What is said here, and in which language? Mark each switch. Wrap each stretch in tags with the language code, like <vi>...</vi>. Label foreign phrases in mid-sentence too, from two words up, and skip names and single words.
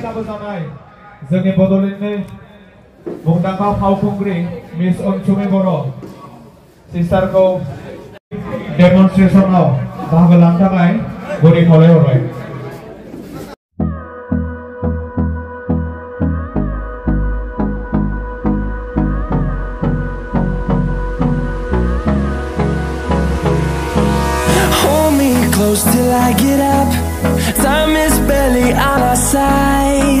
<brx>लाबोजानाय जोंनि बड'लेण्डनि मुंदांखा फावखुंग्रि मिस अनसुमि बर' सिस्टारखौ डेमनस्ट्रेशनाव बाहागो लानो थाखाय गुरै खावलायहरबाय।</brx> <en>Close till I get up. Time is barely on our side.</en>